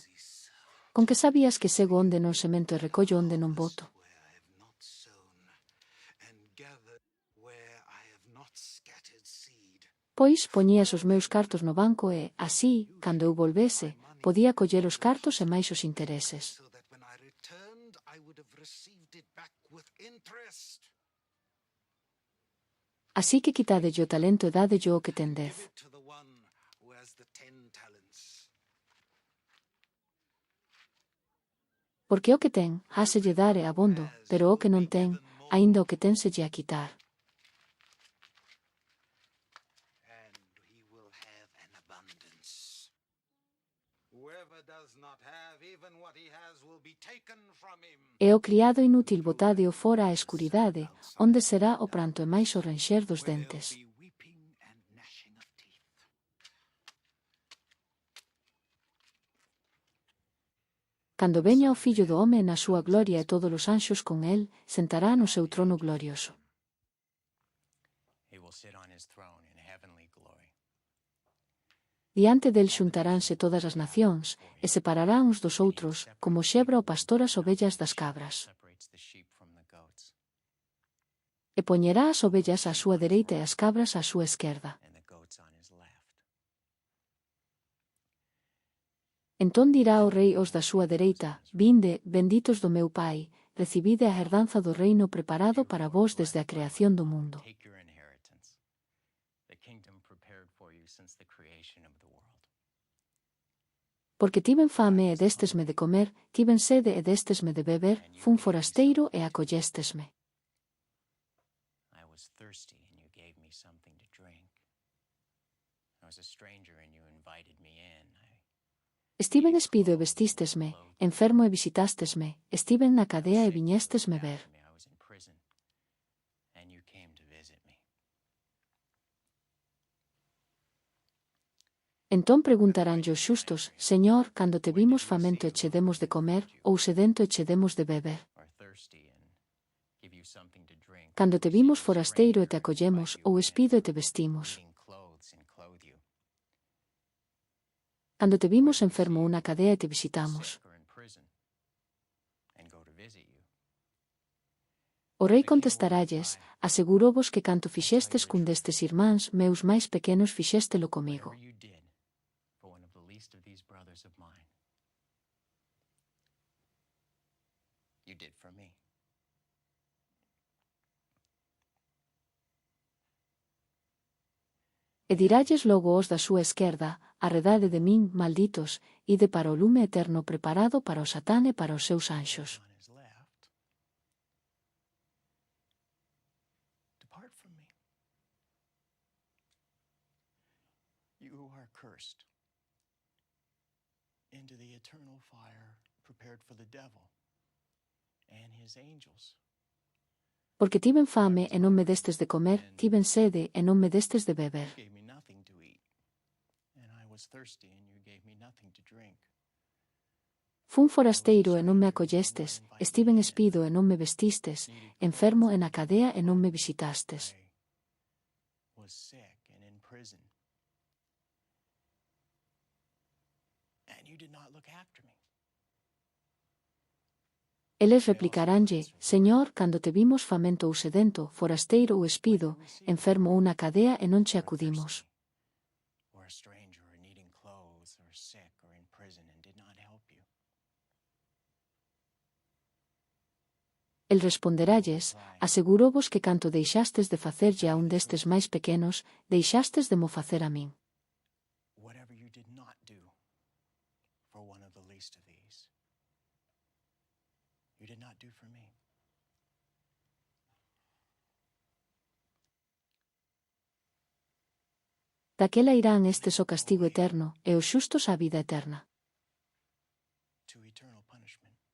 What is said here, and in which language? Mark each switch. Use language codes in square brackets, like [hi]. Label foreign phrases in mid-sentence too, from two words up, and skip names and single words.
[gl] Con que sabías que sego onde non semento e recollo onde non boto? Pois poñías os meus cartos no banco e, así, cando eu volvese, podía coller os cartos e máis os intereses. [en] received it back with interest. [gl] Así que quitadelle o talento e dádelle o que ten 10. [en] Give it to the one who has the 10 talents. [gl] Porque o que ten, háselle dar e abondo, pero o que non ten, aínda o que ten selle a quitar. [en] And he will have an abundance. Whoever does not have even what he has will be taken from him. [gl] E o criado inútil botádeo fora á escuridade, onde será o pranto e máis o renxer dos [en] Where there'll [gl] dentes. [en] be weeping and gnashing of teeth. [gl] Cando veña o Fillo do Home na súa gloria e todos os anxos con el, sentará no seu trono glorioso. [en] He will sit on his throne in heavenly glory. [gl] Diante del xuntaránse todas as nacións, e separará uns dos outros, como xebra o pastor as ovellas das cabras. [en] Separates the sheep from the goats, [gl] E poñerá as ovellas á súa dereita e as cabras á súa esquerda. [en] and the goats on his left. [gl] Entón dirá o rei aos da súa dereita: Vinde, benditos do meu Pai, recibide a herdanza do reino preparado para vós desde a creación do mundo. [en] Take your inheritance, the kingdom prepared for you since the creation of the world. [gl] Porque tiven fame e destesme de comer, tiven sede e destesme de beber, fun forasteiro e acolléstesme. [en] I was thirsty, and you gave me something to drink. I was a stranger, and you invited me in. [gl] Estiven espido e vestístesme, enfermo e visitástesme, estiven na cadea e viñéstesme ver. [en] I was in prison, and you came to visit me. [gl] Entón preguntaránlle os xustos: Señor, cando te vimos famento e che demos de comer, ou sedento e che demos de beber? [en] Or thirsty, and give you something to drink. [gl] Cando te vimos forasteiro e te acollemos, ou espido e te vestimos? [en] Needing clothes and clothe you. [gl] Cando te vimos enfermo unha cadea e te visitamos? [en] Sick or in prison, and go to visit you. [gl] O rei contestaralles: Asegurovos que canto fixestes cun destes irmáns meus máis pequenos fixéstelo comigo. [en] Whatever you did for one of the least of these brothers of mine, you did for me. [gl] E diralles logo os da súa esquerda: Arredade de min, malditos, ide para o lume eterno preparado para o Satán e para os seus anxos. [en] On his left, depart from me. You are cursed into the eternal fire prepared for the devil and his angels. [gl] Porque tiven fame e non me destes de comer, tiven sede e non me destes de beber. [en] You gave me nothing to eat, and I was thirsty, and you gave me nothing to drink. [gl] Fun forasteiro e non me acollestes, estiven espido e non me vestistes, enfermo e na cadea e non me visitastes. [en] I was sick and in prison, and you did not look after me. [gl] Eles replicaránlle: Señor, cando te vimos famento ou sedento, forasteiro ou espido, enfermo ou na cadea e non che acudimos. [en] Or a stranger, or needing clothes, or sick, or in prison, and did not help you. [gl] El responderalles: Asegurovos que canto deixastes de facerlle a un destes máis pequenos, deixastes de mo facer a min. [en] Whatever you did not do for one of the least of these, you did not do for me. [gl] Daquela irán estes o castigo eterno, e os xustos á vida eterna. [en] To eternal punishment.